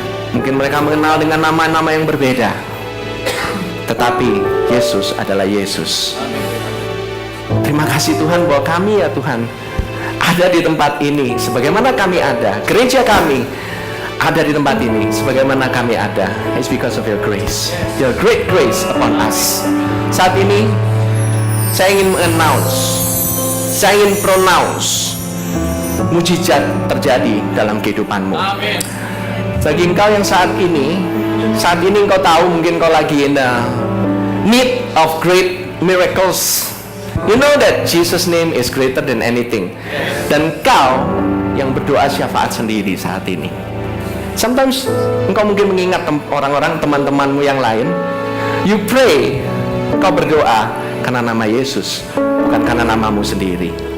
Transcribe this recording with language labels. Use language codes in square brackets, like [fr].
[id] Mungkin mereka mengenal dengan nama-nama yang berbeda, tetapi Yesus adalah Yesus. Terima kasih Tuhan bahwa kami ya Tuhan ada di tempat ini sebagaimana kami ada. Gereja kami ada di tempat ini sebagaimana kami ada. [en] It's because of your grace, your great grace upon us. [id] Saat ini saya ingin mengannounce, saya ingin pronounce mujizat terjadi dalam kehidupanmu. Bagi engkau yang saat ini engkau tahu mungkin kau lagi [en] in the need of great miracles. You know that Jesus' name is greater than anything. [id] Dan kau yang berdoa syafaat sendiri saat ini. Sometimes engkau mungkin mengingat orang-orang teman-temanmu yang lain. [en] You pray, [id] kau berdoa karena nama Yesus, bukan karena namamu sendiri.